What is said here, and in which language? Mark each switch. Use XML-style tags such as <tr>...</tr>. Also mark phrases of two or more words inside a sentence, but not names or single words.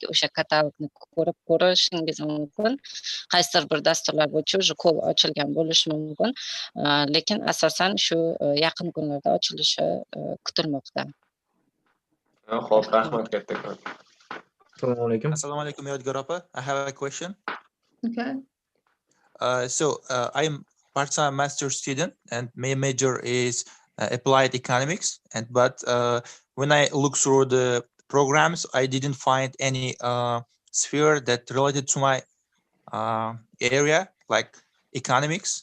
<uz>O'sha katalogni ko'rib ko'rishingiz mumkin. Qaysidir bir dasturlar bo'yicha уже ko'p ochilgan bo'lishi mumkin. Lekin asosan shu yaqin kunlarda ochilishi kutilmoqda. Xo'p, rahmat kattakon. Assalomu alaykum. Assalomu alaykum Yodgor opa.</uz> <en>I have a question. Okay. I'm part-time master student, and my major is applied economics. But when I look through the programs, I didn't find any sphere that related to my area, like economics.</en>